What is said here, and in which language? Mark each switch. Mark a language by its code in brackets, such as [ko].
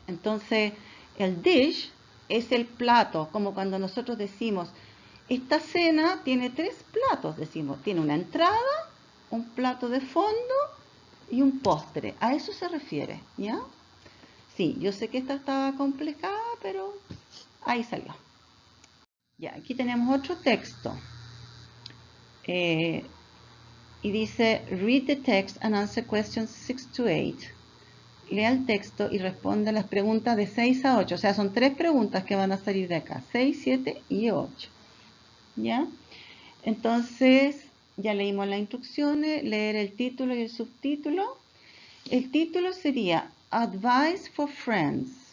[es] Entonces, el dish es el plato, como cuando nosotros decimos, esta cena tiene 3 platos, decimos, tiene una entrada, un plato de fondo y un postre. A eso se refiere, ¿ya? Sí, yo sé que esta estaba complicada, pero ahí salió. Ya, aquí tenemos otro texto. Y dice, [en] read the text and answer questions 6 to 8. [es] Lea el texto y responde las preguntas de 6 a 8. O sea, son 3 preguntas que van a salir de acá. 6, 7 y 8. ¿Ya? Entonces, ya leímos las instrucciones, leer el título y el subtítulo. El título sería Advice for Friends.